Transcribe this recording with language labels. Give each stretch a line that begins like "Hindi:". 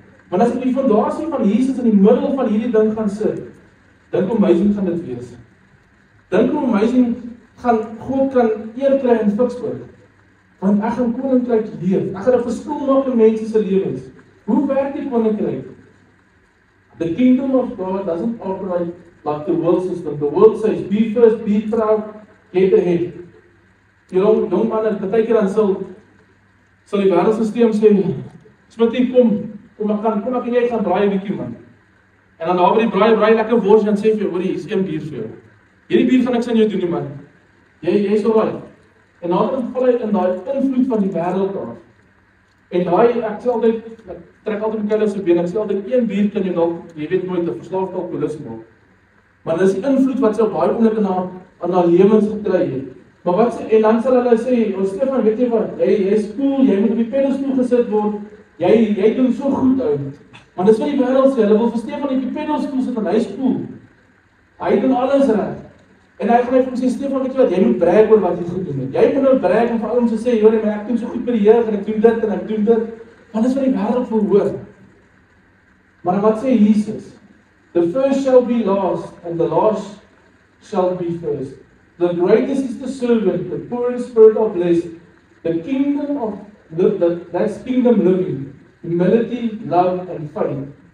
Afrikaans: Want as ek die fondasie van Jesus in die middel van hierdie ding gaan sit, dink hoe amazing gaan dit wees. Dink hoe amazing gaan God kan eer kry in Fiksburg. Want ek gaan koninkryk leef. Ek gaan 'n verskil maak in mense se lewens. Hoe werk die koninkryk?
English: The kingdom of God doesn't operate like the world system. The world says, be first, be proud, get ahead.
Afrikaans: Jong man, partykeer dan sal die wêreldstelsel sê, Smitty, kom ek en jy gaan braai 'n bietjie man. En dan daar by die braai lekker wors en sê vir jou, hoor hier is 1 bier vir jou. Hierdie bier gaan ek sien jou doen nie man. Jy's alright. En dan val hy in daai invloed van die wêreld af. En ek sê altyd, ek trek altyd my se been, ek sê altyd, een bier kan jy dalk, jy weet nooit, 'n verslaafde alkoholist maak. Maar dis die invloed wat sy op daai oomblik in haar lewens gekry het. Maar wat sê, en dan sal hulle sê, "O Stefan, weet jy wat, jy's cool, jy moet op die pedalstoel gesit word, jy doen so goed uit." Maar dis wat die wêreld sê, hulle wil vir Stefan op die pedalstoel sit en hy's cool. Hy doen alles reg. En hy gaan vir hom sê, "Stefan, weet jy wat, jy moet brag oor wat jy gedoen het. Jy moet nou brag en vir ouens sê, "Hoor, ek doen so goed by die jeug en ek doen dit en ek doen dit." Want dis wat die wêreld wil hoor. Maar wat sê Jesus?
English: "The first shall be last and the last shall be first. The greatest is the servant, the poor in spirit are blessed. The kingdom of that's kingdom living, humility, love and faith."